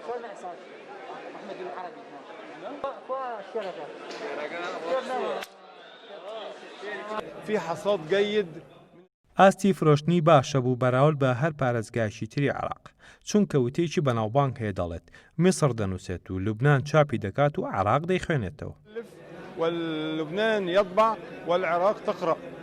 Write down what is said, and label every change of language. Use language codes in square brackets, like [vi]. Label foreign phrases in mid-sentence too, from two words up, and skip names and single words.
[ar] في حصاد جيد. [ckb] ئاستی فرۆشتنی باشە بوو بەراورد بە هەر پارێزگایشی تری عێراق چونکە وتەیەکی بەناوبانگ هەیە دەڵێت میسر دەنووسێت و لوبنان چاپی دەکات و عێراق دەیخوێنێتەوە. [ar] ولبنان يطبع والعراق تقرأ.